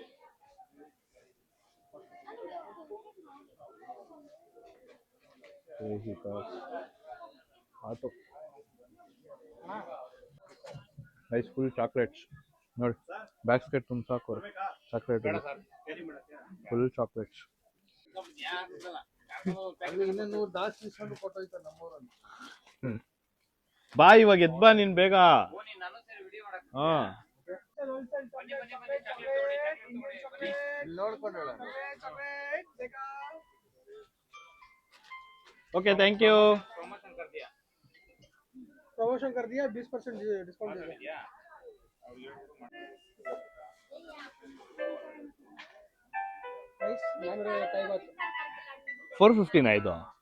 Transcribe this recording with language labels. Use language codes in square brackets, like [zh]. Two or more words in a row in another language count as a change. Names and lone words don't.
[en] auto ice, full chocolates [kn] ನೋಡಿ. ಬ್ಯಾಸ್ಕೆಟ್ ತುಂಬ ಸಾಕು ಚಾಕ್ಲೇಟ್, [en] full chocolates. [kn] ಬಾ ಇವಾಗ ಎದ್ ಬಾ ನೀನ್ ಬೇಗ. ಹಾ, [en] okay thank you. [hi] प्रमोशन कर दिया, 20% डिस्काउंट दे दिया. [kn] 415 ಆಯ್ತು.